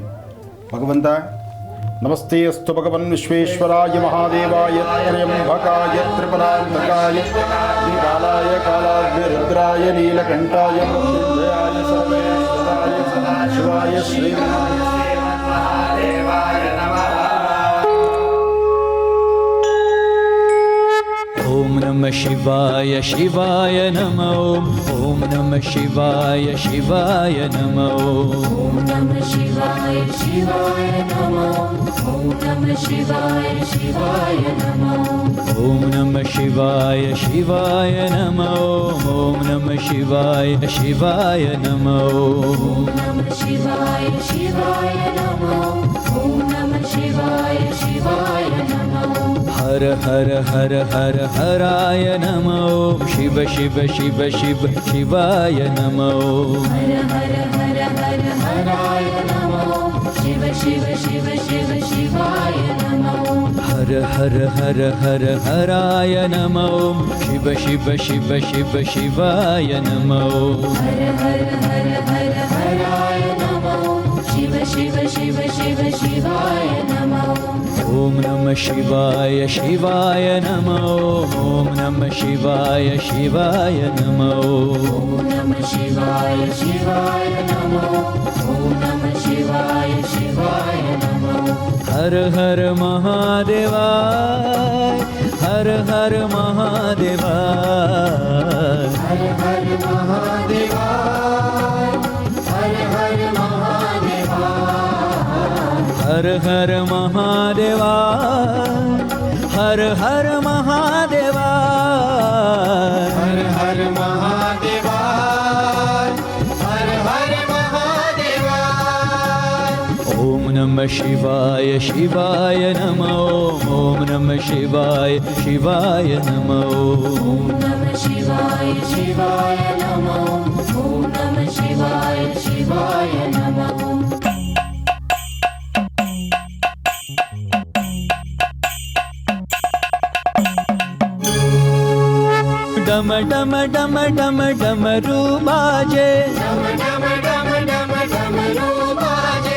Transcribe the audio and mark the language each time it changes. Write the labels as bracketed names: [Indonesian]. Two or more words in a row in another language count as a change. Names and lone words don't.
[Sanskrit] ಭಗವಂತ ನಮಸ್ತೆ ಅಸ್ತು ಭಗವನ್ ವಿಶ್ವೇಶ್ವರಾಯ ಮಹಾದೇವಾಯ ತ್ರ್ಯಂಬಕಾಯ ತ್ರಿಪುರಾಂತಕಾಯ ಶ್ರೀಕಾಲಾಯ ಕಾಲಾಗ್ನಿರುದ್ರಾಯ ನೀಲಕಂಠಾಯ ಮೃತ್ಯುಂಜಯಾಯ ಸರ್ವೇಶ್ವರಾಯ ಸದಾಶಿವಾಯ ಶ್ರೀಮನ್ಮಹಾದೇವಾಯ ನಮಃ. ಓಂ ನಮಃ ಶಿವಾಯ ಶಿವಾಯ ನಮಃ. ಓಂ ನಮಃ ಶಿವಾಯ ಶಿವಾಯ ನಮಃ. ಓಂ ನಮಃ ಶಿವಾಯ ಶಿವಾಯ ನಮಃ. ಓಂ ನಮಃ ಶಿವಾಯ ಶಿವಾಯ ನಮಃ. ಓಂ ನಮಃ ಶಿವಾಯ ಶಿವಾಯ ನಮಃ. ಓಂ ನಮಃ ಶಿವಾಯ ಶಿವಾಯ ನಮಃ. ಓಂ ನಮಃ ಶಿವಾಯ ಶಿವಾಯ ನಮಃ. ಓಂ ನಮಃ ಶಿವಾಯ ಶಿವಾಯ ನಮಃ. ಹರ ಹರ ಹರ ಹರ ಹರಾಯ ನಮಃ. ಶಿವ ಶಿವ ಶಿವ ಶಿವ ಶಿವಾಯ ನಮಃ. ಹರ ಹರ ಹರ ಹರ ಹರಾಯ ನಮಃ. ಶಿವ ಶಿವ ಶಿವ ಶಿವ ಶಿವಾಯ ನಮಃ. ಹರ ಹರ ಹರ ಹರ ಹರಾಯ ನಮಃ. ಶಿವ ಶಿವ ಶಿವ ಶಿವ ಶಿವಾಯ ನಮಃ. ಹರ ಹರ ಹರ ಹರ ಹರಾಯ ನಮಃ. ಶಿವ ಶಿವ ಶಿವ ಶಿವ ಶಿವಾಯ ನಮಃ. ಓಂ ನಮಃ ಶಿವಾಯ ಶಿವಾಯ ನಮಃ. ಓಂ ನಮಃ ಶಿವಾಯ ಶಿವಾಯ ನಮಃ. ಓಂ ನಮಃ ಶಿವಾಯ ಶಿವಾಯ ನಮಃ. ಓಂ ನಮಃ ಶಿವಾಯ ಶಿವಾಯ ನಮಃ. ಹರ ಹರ ಮಹಾದೇವ. ಹರ ಹರ ಮಹಾದೇವ. ಹರ ಹರ ಮಹಾದೇವ. ಹರ ಹರ ಮಹಾದೇವ. ಹರ ಹರ ಮಹಾದೇವ. ಹರ ಹರ ಮಹಾದೇವ. ಹರ ಹರ ಮಹಾದೇವ. ಹರ ಹರ ಮಹಾದೇವ. ಓಂ ನಮಃ ಶಿವಾಯ ಶಿವಾಯ ನಮಃ. ಓಂ ನಮಃ ಶಿವಾಯ ಶಿವಾಯ ನಮಃ. ಓಂ ನಮಃ ಶಿವಾಯ ಶಿವಾಯ ನಮಃ. ಓಂ ನಮಃ ಶಿವಾಯ ಶಿವಾಯ ನಮಃ. [Hindi] डम डम डम डम डमरू बाजे. डम डम डम डम डमरू बाजे.